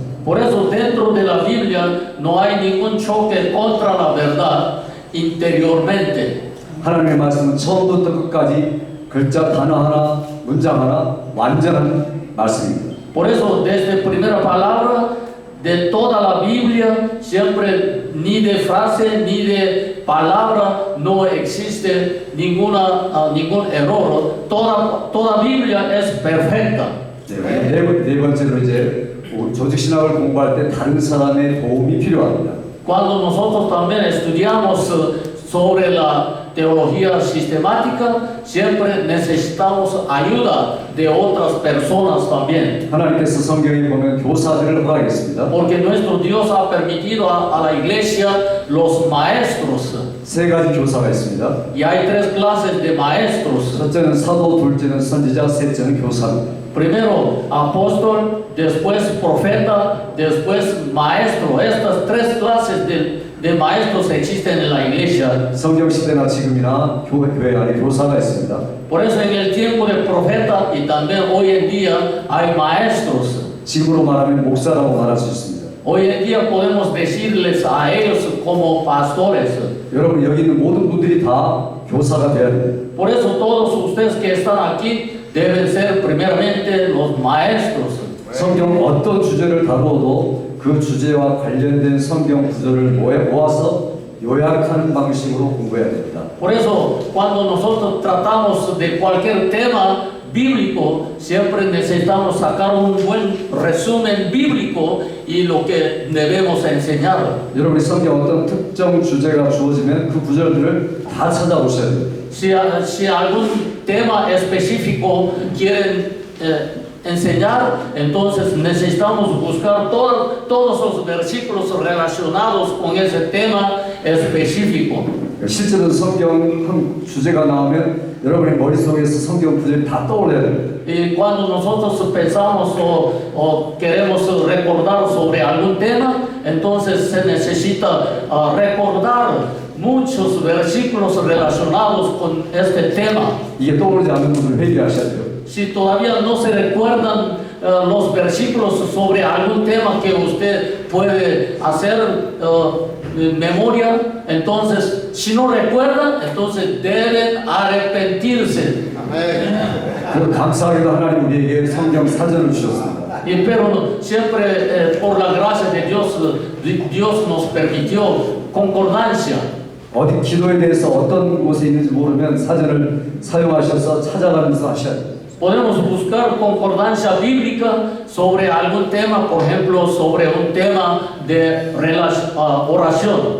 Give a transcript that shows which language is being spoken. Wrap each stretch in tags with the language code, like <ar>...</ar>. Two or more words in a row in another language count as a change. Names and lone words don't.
<es>Por eso dentro de la Biblia no hay ningún choque contra la verdad interiormente.</es> <ko>하나님의 말씀은 처음부터 끝까지 글자 단어 하나, 문장 하나 완전한 말씀입니다.</ko> <es>Por eso desde primera palabra de toda la Biblia siempre ni de frase ni de palabra no existe ningún error. Toda Biblia es perfecta.</es> <ko>네 번째로 이제 조직 신학을 공부할 때 다른 사람의 도움이 필요합니다.</ko> <es>Cuando nosotros también estudiamos sobre la teología sistemática, siempre necesitamos ayuda de otras personas también.</es> <ko>하나님께서 성경에 보면 교사들을 허락했습니다.</ko> <es>Porque nuestro Dios ha permitido a la iglesia los maestros.</es> <ko>세 가지 교사가 있습니다.</ko> <es>Y hay tres clases de maestros.</es> <ko>첫째는 사도, 둘째는 선지자, 셋째는 교사입니다.</ko> <es>Primero apóstol, después profeta, después maestro. Estas tres clases de maestros existen en la iglesia.</es> <ko>성경 시대나 지금이나 교회 안에 교사가 있습니다.</ko> <es>Por eso en el tiempo del profeta y también hoy en día hay maestros.</es> <ko>지금으로 말하면 목사라고 말할 수 있습니다.</ko> <es>Hoy en día podemos decirles a ellos como pastores.</es> <ko>여러분 여기 있는 모든 분들이 다 교사가 되어야 됩니다.</ko> <es>Por eso todos ustedes que están aquí deben ser primeramente los maestros.</es> <ko>성경 어떤 주제를 다루어도 그 주제와 관련된 성경 구절을 모아서 요약하는 방식으로 공부해야 됩니다.</ko> <es>Por eso cuando nosotros tratamos de cualquier tema bíblico, siempre necesitamos sacar un buen resumen bíblico y lo que debemos enseñar.</es> <ko>여러분이 성경 어떤 특정 주제가 주어지면 그 구절들을 다 찾아오셔야 됩니다.</ko> <es>Si algún tema específico quieren enseñar, entonces necesitamos buscar todos los versículos relacionados con ese tema específico.</es> <ko>실제로 성경 주제가 나오면 여러분의 머릿속에서 성경 구절이 다 떠올려야 됩니다.</ko> <es>Y cuando nosotros pensamos o queremos recordar sobre algún tema, entonces se necesita recordar muchos versículos relacionados con este tema.</es> <ko>이게 떠오르지 않는 분들 회개하셔야 돼요.</ko> <es>Si todavía no se recuerdan los versículos sobre algún tema que usted puede hacer memoria, entonces si no recuerdan, entonces deben arrepentirse.</es> <ko>그리고 감사하게도 하나님 우리에게 성경 사전을 주셨습니다.</ko> <es>Pero siempre por la gracia de Dios nos permitió concordancia.</es> <ko>어디 기도에 대해서 어떤 곳에 있는지 모르면 사전을 사용하셔서 찾아가면서 하셔야 돼요.</ko> <es>Podemos buscar concordancia bíblica sobre algún tema, por ejemplo, sobre un tema de oración.</es>